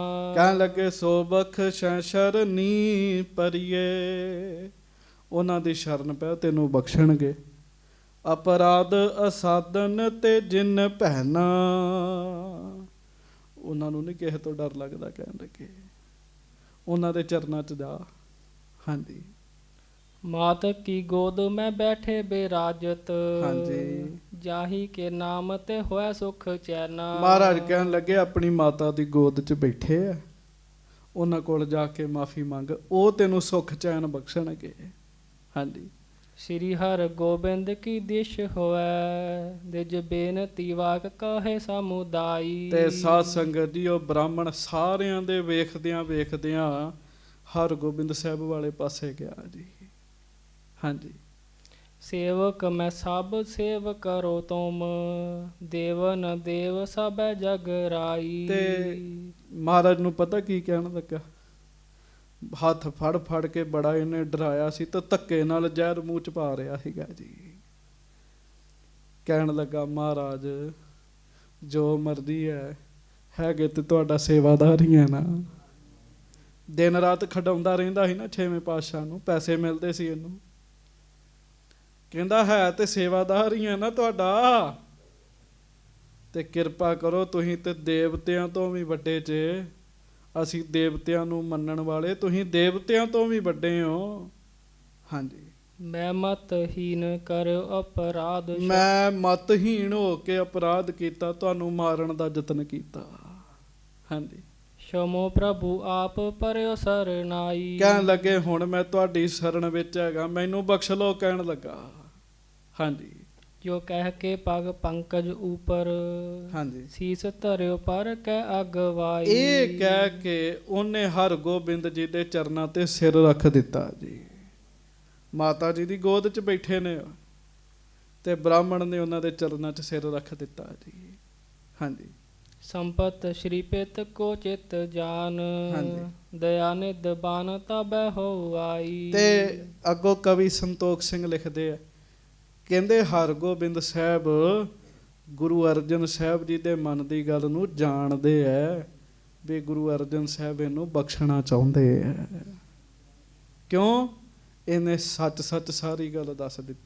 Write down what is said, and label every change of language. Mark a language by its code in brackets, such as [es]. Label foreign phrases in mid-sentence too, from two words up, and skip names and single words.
[pa] ਕਹਿਣ ਲੱਗੇ ਸੋ ਬਖਸ਼ੈ ਸ਼ਰਨੀ ਪਰੀਏ, ਉਹਨਾਂ ਦੀ ਸ਼ਰਨ ਪੈ ਤੈਨੂੰ ਬਖਸ਼ਣਗੇ। ਅਪਰਾਧ ਅਸਾਧਨ ਤੇ ਜਿਨ ਭੈ ਨਾ, ਉਹਨਾਂ ਨੂੰ ਨਹੀਂ ਕਿਸੇ ਤੋਂ ਡਰ ਲੱਗਦਾ। ਕਹਿਣ ਲੱਗੇ ਉਹਨਾਂ ਦੇ ਚਰਨਾਂ 'ਚ ਜਾ। ਹਾਂਜੀ [hi] मात की गोद में बैठे बेराजत [pa] ਹਾਂਜੀ। [hi] जाही के नाम ते होया सुख चैना। [pa] ਮਹਾਰਾਜ ਕਹਿਣ ਲੱਗੇ ਆਪਣੀ ਮਾਤਾ ਦੀ ਗੋਦ 'ਚ ਬੈਠੇ ਆ, ਉਹਨਾਂ ਕੋਲ ਜਾ ਕੇ ਮਾਫੀ ਮੰਗ, ਉਹ ਤੈਨੂੰ ਸੁੱਖ ਚੈਨ ਬਖਸ਼ਣਗੇ। ਹਾਂਜੀ [hi] श्री हर गोबिंद की दिश होवे दिज बेनती वाक कहे समुदाई। [pa] ਤੇ ਸਾਧ ਸੰਗਤ ਜੀ, ਉਹ ਬ੍ਰਾਹਮਣ ਸਾਰਿਆਂ ਦੇ ਵੇਖਦਿਆਂ ਵੇਖਦਿਆਂ ਹਰਗੋਬਿੰਦ ਸਾਹਿਬ ਵਾਲੇ ਪਾਸੇ ਗਿਆ ਜੀ। ਹਾਂਜੀ [hi] सेवक मैं सब सेव करो तुम देवन देव सब जग राई। [pa] ਤੇ ਮਹਾਰਾਜ ਨੂੰ ਪਤਾ ਕੀ ਕਹਿਣ ਲੱਗਾ? ਹੱਥ ਫੜ ਫੜ ਕੇ ਬੜਾ ਇਹਨੇ ਡਰਾਇਆ ਸੀ ਤੇ ਧੱਕੇ ਨਾਲ ਜ਼ਹਿਰ ਮੂੰਹ ਚ ਪਾ ਰਿਹਾ ਸੀਗਾ ਜੀ। ਕਹਿਣ ਲੱਗਾ, ਮਹਾਰਾਜ ਜੋ ਮਰਜ਼ੀ ਹੈਗੇ ਤੇ ਤੁਹਾਡਾ ਸੇਵਾਦਾਰ ਹੀ ਹੈ ਨਾ। ਦਿਨ ਰਾਤ ਖਡਾਉਂਦਾ ਰਹਿੰਦਾ ਸੀ ਨਾ ਛੇਵੇਂ ਪਾਤਸ਼ਾਹ ਨੂੰ, ਪੈਸੇ ਮਿਲਦੇ ਸੀ ਇਹਨੂੰ। ਕਹਿੰਦਾ ਹੈ ਤੇ ਸੇਵਾਦਾਰ ਹੀ ਹੈ ਨਾ ਤੁਹਾਡਾ, ਤੇ ਕਿਰਪਾ ਕਰੋ, ਤੁਸੀਂ ਤੇ ਦੇਵਤਿਆਂ ਤੋਂ ਵੀ ਵੱਡੇ ਜੇ, ਅਸੀਂ ਦੇਵਤਿਆਂ ਨੂੰ ਮੰਨਣ ਵਾਲੇ, ਤੁਸੀਂ ਦੇਵਤਿਆਂ ਤੋਂ ਵੀ ਵੱਡੇ ਹੋ। ਹਾਂਜੀ [hi] मैं मतहीन कर अपराध [pa] ਮੈਂ ਮਤਹੀਣ ਹੋ ਕੇ ਅਪਰਾਧ ਕੀਤਾ, ਤੁਹਾਨੂੰ ਮਾਰਨ ਦਾ ਯਤਨ ਕੀਤਾ। ਹਾਂਜੀ [hi] क्षमो प्रभु आप परयो सरनाई। [pa] ਕਹਿਣ ਲੱਗੇ ਹੁਣ ਮੈਂ ਤੁਹਾਡੀ ਸ਼ਰਨ ਵਿੱਚ ਹੈਗਾ, ਮੈਨੂੰ ਬਖਸ਼ ਲਓ। ਕਹਿਣ ਲੱਗਾ ਹਾਂਜੀ [hi] जो कह के पग पंकज ऊपर [pa] ਹਾਂਜੀ [hi] शीस धर्यो पर कै अगवाई। [pa] ਇਹ ਕਹਿ ਕੇ ਉਹਨੇ ਹਰਗੋਬਿੰਦ ਜੀ ਦੇ ਚਰਨਾਂ ਤੇ ਸਿਰ ਰੱਖ ਦਿੱਤਾ ਜੀ। ਮਾਤਾ ਜੀ ਦੀ ਗੋਦ 'ਚ ਬੈਠੇ ਨੇ ਤੇ ਬ੍ਰਾਹਮਣ ਨੇ ਉਹਨਾਂ ਦੇ ਚਰਨਾਂ 'ਚ ਸਿਰ ਰੱਖ ਦਿੱਤਾ ਜੀ। ਹਾਂਜੀ [hi] संपत श्री पित को चित जान [pa] ਹਾਂਜੀ। [hi] दया निध बान तब हो आई। [pa] ਤੇ ਅੱਗੋਂ ਕਵੀ ਸੰਤੋਖ ਸਿੰਘ ਲਿਖਦੇ ਆ, ਕਹਿੰਦੇ ਹਰਗੋਬਿੰਦ ਸਾਹਿਬ ਗੁਰੂ ਅਰਜਨ ਸਾਹਿਬ ਜੀ ਦੇ ਮਨ ਦੀ ਗੱਲ ਨੂੰ ਜਾਣਦੇ ਐ ਵੀ ਗੁਰੂ ਅਰਜਨ ਸਾਹਿਬ ਇਹਨੂੰ ਬਖਸ਼ਣਾ ਚਾਹੁੰਦੇ ਐ। ਕਿਉਂ? ਇਹਨੇ ਸੱਚ ਸੱਚ ਸਾਰੀ ਗੱਲ ਦੱਸ ਦਿੱਤੀ।